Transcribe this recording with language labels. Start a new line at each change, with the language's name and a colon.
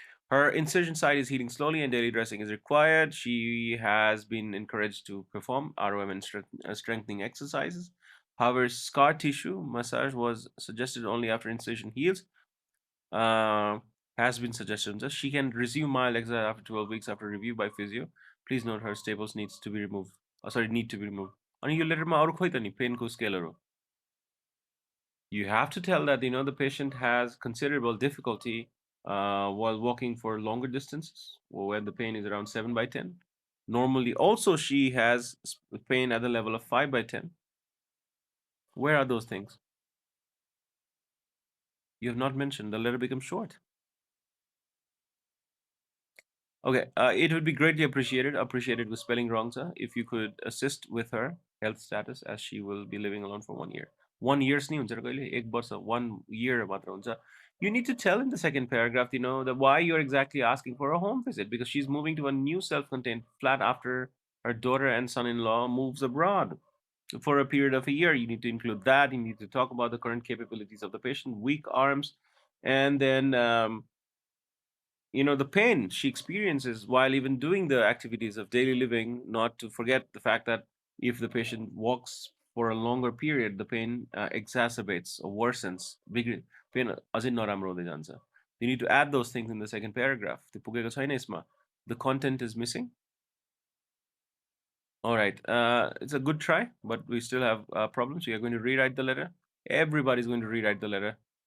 English: Her incision site is healing slowly and daily dressing is required. She has been encouraged to perform ROM and strengthening exercises. However, scar tissue massage was suggested only after incision heals. Has been suggested. She can resume mild exercise after 12 weeks after review by physio. Please note her staples needs to be removed. Need to be removed.
Nepali: अनि यो लेटरमा अरु खोइ त नि पेनको स्केलहरु.
English: You have to tell that the patient has considerable difficulty while walking for longer distances, where the pain is around 7/10. Normally, also she has pain at the level of 5/10. Where are those things? You have not mentioned. The letter becomes short. Okay, it would be greatly appreciated with spelling wrong, sir, if you could assist with her health status as she will be living alone for 1 year.
Nepali: 1 year नहीं हुन्छ र कहिले एक वर्ष 1 year मात्र हुन्छ.
English: You need to tell in the second paragraph, that why you're exactly asking for a home visit because she's moving to a new self-contained flat after her daughter and son-in-law moves abroad for a period of a year. You need to include that. You need to talk about the current capabilities of the patient, weak arms, and then the pain she experiences while even doing the activities of daily living. Not to forget the fact that if the patient walks for a longer period, the pain exacerbates or worsens.
Nepali: Big pain अझै नराम्रो हुँदै जान्छ.
English: You need to add those things in the second paragraph.
Nepali: त्यो पुगेको छैन यसमा.
English: The content is missing. All right. It's a good try, but we still have problems. We are going to rewrite the letter. Everybody's going to rewrite the letter.